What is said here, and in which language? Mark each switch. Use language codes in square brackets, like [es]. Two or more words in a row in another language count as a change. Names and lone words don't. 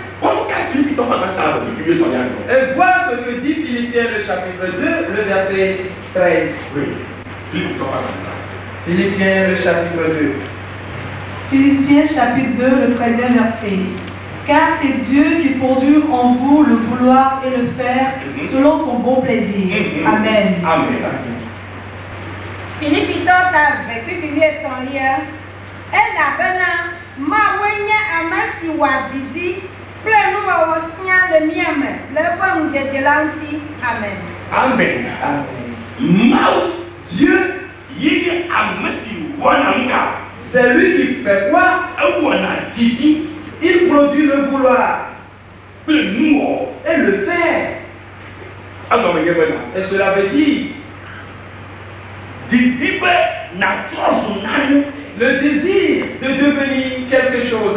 [fr] Et voilà ce que dit Philippiens le chapitre 2, le verset 13. Philippiens le chapitre 2. Philippiens chapitre 2, le 13e verset. Car c'est Dieu qui produit en vous le vouloir et le faire selon son bon plaisir. Amen. [ee] Philippi tɔta vɛkpikpi etɔ̃lia, elabena Mawoe nye ame si wɔa didi kple nuwɔwɔ sia le mía me le eƒe ŋudzedze la ŋuti. [fr] Amen. Dieu, c'est lui qui fait quoi? Il produit le vouloir et le faire. Et cela veut dire le désir de devenir quelque chose.